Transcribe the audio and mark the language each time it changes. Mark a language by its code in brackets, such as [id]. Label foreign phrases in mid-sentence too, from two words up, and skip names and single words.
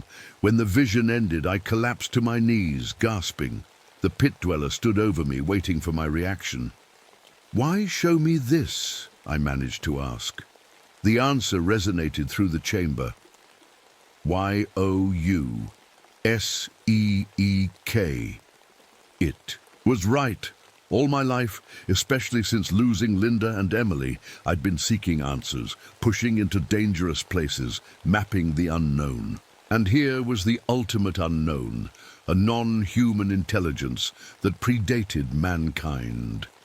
[en] When the vision ended, I collapsed to my knees, gasping. The pit dweller stood over me, waiting for my reaction. "Why show me this?" I managed to ask. The answer resonated through the chamber. Y-O-U-S-E-E-K. It was right. All my life, especially since losing Linda and Emily, I'd been seeking answers, pushing into dangerous places, mapping the unknown. And here was the ultimate unknown, a non-human intelligence that predated mankind.